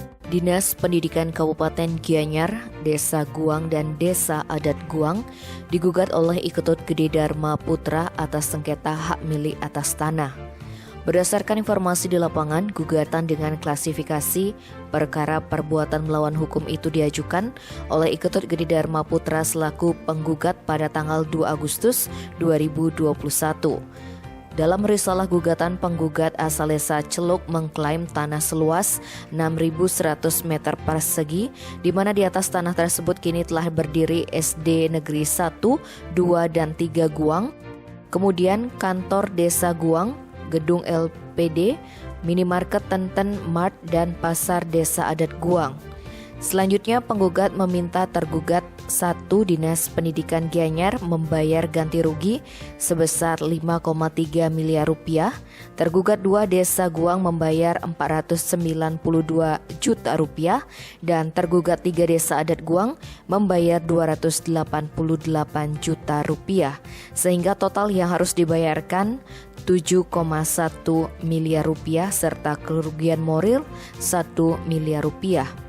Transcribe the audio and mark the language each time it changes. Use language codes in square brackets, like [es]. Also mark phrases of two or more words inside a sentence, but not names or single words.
[id] Dinas Pendidikan Kabupaten Gianyar, Desa Guang dan Desa Adat Guang digugat oleh Iketut Gede Dharma Putra atas sengketa hak milik atas tanah. Berdasarkan informasi di lapangan, gugatan dengan klasifikasi perkara perbuatan melawan hukum itu diajukan oleh Iketut Gede Dharma Putra selaku penggugat pada tanggal 2 Agustus 2021. Dalam risalah gugatan, penggugat asal desa Celuk mengklaim tanah seluas 6.100 meter persegi, di mana di atas tanah tersebut kini telah berdiri SD Negeri 1, 2, dan 3 Guang, kemudian kantor desa Guang, gedung LPD, minimarket Tenten Mart, dan pasar desa adat Guang. Selanjutnya, penggugat meminta tergugat 1 Dinas Pendidikan Gianyar membayar ganti rugi sebesar 5,3 miliar rupiah, tergugat 2 Desa Guang membayar 492 juta rupiah, dan tergugat 3 Desa Adat Guang membayar 288 juta rupiah, sehingga total yang harus dibayarkan 7,1 miliar rupiah serta kerugian moral 1 miliar rupiah.